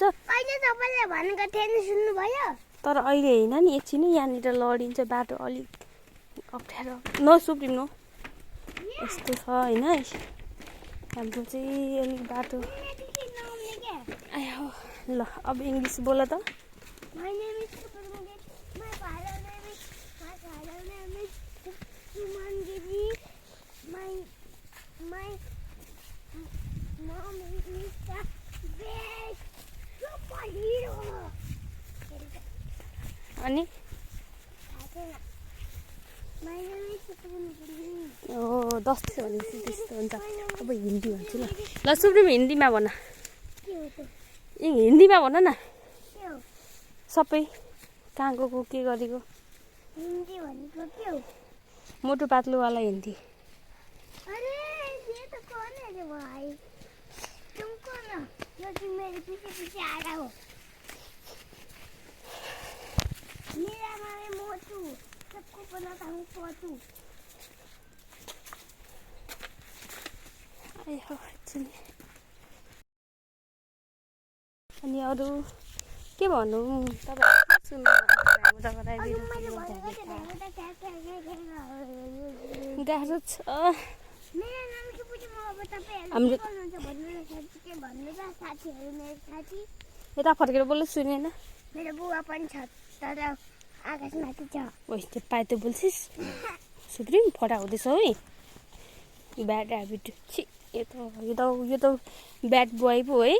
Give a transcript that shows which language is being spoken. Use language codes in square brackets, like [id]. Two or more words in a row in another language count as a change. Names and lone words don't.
[ne] अहिले तपाईँले भनेको थिएन, सुन्नुभयो? तर अहिले होइन नि, एकछिन यहाँनिर लडिन्छ, बाटो अलिक अप्ठ्यारो। नसुप्रिम न, यस्तो छ होइन। हाम्रो चाहिँ अलिक बाटो आयो। ल अब इङ्ग्लिस बोल त। [en] My name is Suparmadi. My father name is Sumangiri. My mom is the best superhero. [ne] अनि [en] My name is Suparmadi. [ne] ओ 10 थियो भनेपछि त्यस्तो हुन्छ। अब हिन्दी भन्छु ल। ल सुप्रिम हिन्दीमा भन। के हो त? हिन्दीमा भन न। के हो? सबै कहाँ गएको के गरेको। हिन्दी भनेको के हो? मोटो पातलोवाला हिन्दी। [hi] अरे ये तो कौन है रे भाई? तुमको ना जो कि मेरे पीछे पीछे आ रहा हो। मेरा नाम है मोटू, सबको बनाता हूँ पोटू। [ne] आयो एकछिन। अनि अरू के भन्नु, तपाईँहरू सुन्नु गाह्रो छ। [hi] मेरा नाम के पूछे [ne] म अब तपाईहरु हाम्रो के भन्नुहुन्छ भन्नु न, के भन्नु त साथीहरु। मेरो साथी यता फर्केर बोल्नु सुनेन। मेरो बुवा पनि छ तर आकाशमाथि छ। ओइ त्यो पाए त बोल्छिस्। सुप्रिम फटा हुँदैछ है। [en] bad habit. [ne] छि यो त [en] bad boy [ne] पो है।